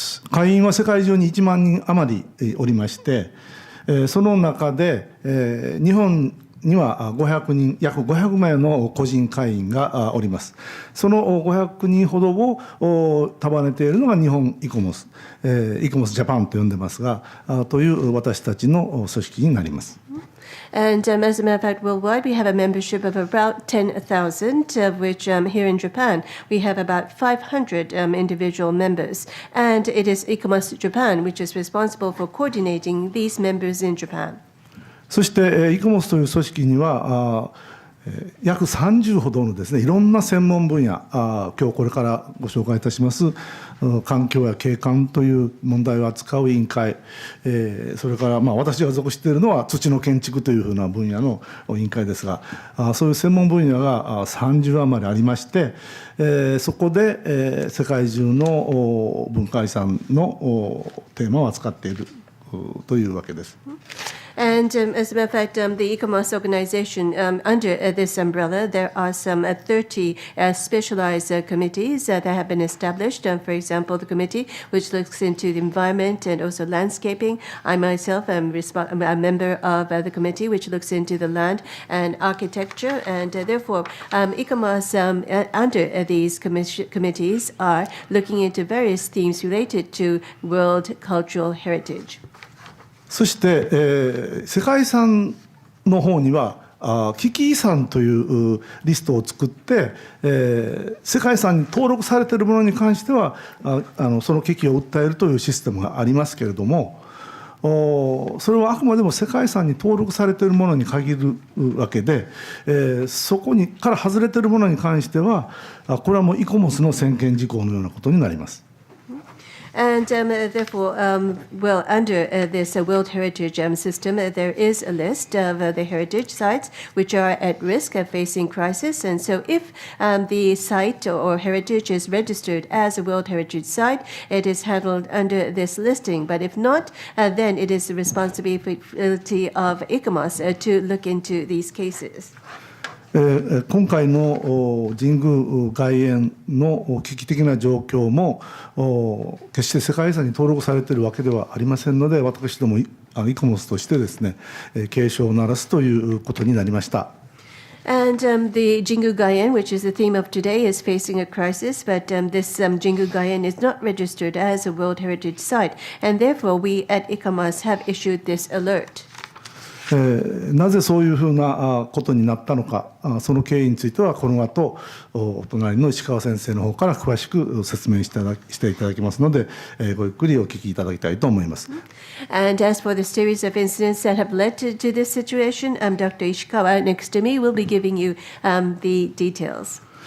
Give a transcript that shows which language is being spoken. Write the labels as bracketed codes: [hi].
[ja] 会員は世界中に1万人余りおりまして、その中で日本には500人、約500名の個人会員がおります。その500人ほどを束ねているのが日本イコモス、イコモスジャパンと呼んでますが、という私たちの組織になります。 [en] And as a matter of fact, worldwide, we have a membership of about 10,000, of which here in Japan, we have about 500 individual members. And it is ICOMOS Japan, which is responsible for coordinating these members in Japan. [ja] そしてイコモスという組織には約30ほどのですね、いろんな専門分野、今日これからご紹介いたします環境や景観という問題を扱う委員会、それから私が属しているのは土の建築というふうな分野の委員会ですが、そういう専門分野が30余りありまして、そこで世界中の文化遺産のテーマを扱っているというわけです。 [en] And as a matter of fact, the ICOMOS organization, under this umbrella, there are some 30 specialized committees that have been established. For example, the committee which looks into the environment and also landscaping. I myself am a member of the committee which looks into the land and architecture. And therefore, ICOMOS under these committees are looking into various themes related to world cultural heritage. [ja] そして、世界遺産の方には危機遺産というリストを作って、世界遺産に登録されているものに関してはその危機を訴えるというシステムがありますけれども、それはあくまでも世界遺産に登録されているものに限るわけで、そこから外れているものに関してはこれはもうイコモスの専権事項のようなことになります。 [en] And therefore, well, under this World Heritage system, there is a list of the heritage sites which are at risk of facing crisis. And so if the site or heritage is registered as a World Heritage site, it is handled under this listing. But if not, then it is the responsibility of ICOMOS to look into these cases. [ja] 今回の神宮外苑の危機的な状況も決して世界遺産に登録されているわけではありませんので、私どもイコモスとしてですね、警鐘を鳴らすということになりました。 [en] And the Jingu Gaien, which is the theme of today, is facing a crisis, but this Jingu Gaien is not registered as a World Heritage site, and therefore we at ICOMOS have issued this alert. [ja] なぜそういうふうなことになったのか、その経緯についてはこの後お隣の石川先生の方から詳しく説明していただきますので、ごゆっくりお聞きいただきたいと思います。 [en] And as for the series of incidents that have led to this situation, Dr. Ishikawa next to me will be giving you the details.